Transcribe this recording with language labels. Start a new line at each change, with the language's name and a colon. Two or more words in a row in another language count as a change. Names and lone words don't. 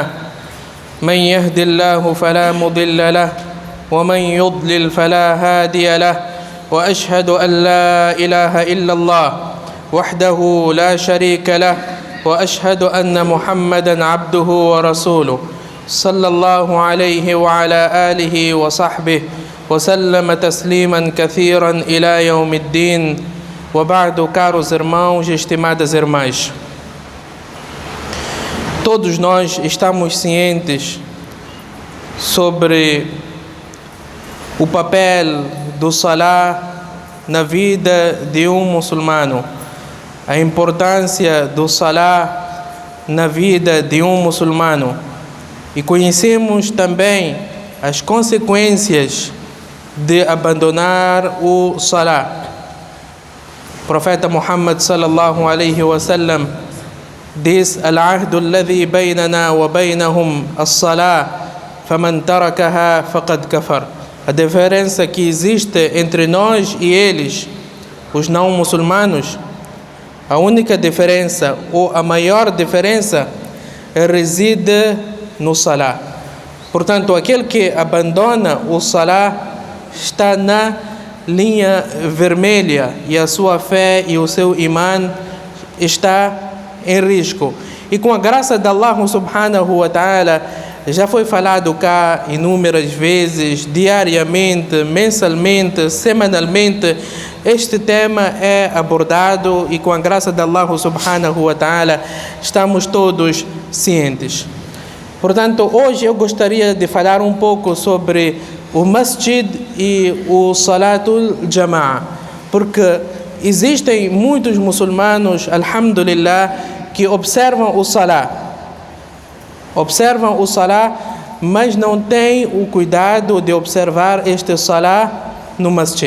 Arabic: من يهد الله فلا مضل له ومن يضلل فلا هادي له، وأشهد أن لا إله إلا الله وحده لا شريك له، وأشهد أن محمدا عبده ورسوله صلى الله عليه وعلى آله وصحبه وسلم تسليما كثيرا إلى يوم الدين. وبعد,
Portuguese: caros irmãos e estimadas irmãs, todos nós estamos cientes sobre o papel do Salah na vida de um muçulmano, a importância do Salah na vida de um muçulmano, e conhecemos também as consequências de abandonar o Salah. O profeta Muhammad
Arabic: صلى الله عليه وسلم diz: "العهد الذي بيننا وبينهم الصلاة فمن تركها فقد كفر."
Portuguese: A diferença que existe entre nós e eles, os não muçulmanos, a única diferença ou a maior diferença reside no Salah. Portanto, aquele que abandona o Salah está na linha vermelha e a sua fé e o seu imã está em risco. E com a graça de Allah
Arabic: سبحانه وتعالى,
Portuguese: já foi falado cá inúmeras vezes, diariamente, mensalmente, semanalmente, este tema é abordado e com a graça de Allah
Arabic: سبحانه وتعالى
Portuguese: estamos todos cientes. Portanto, hoje eu gostaria de falar um pouco sobre o Masjid e o
Arabic: صلاة الجماعة,
Portuguese: porque existem muitos muçulmanos, alhamdulillah, que observam o Salah, mas não têm o cuidado de observar este Salah no Masjid.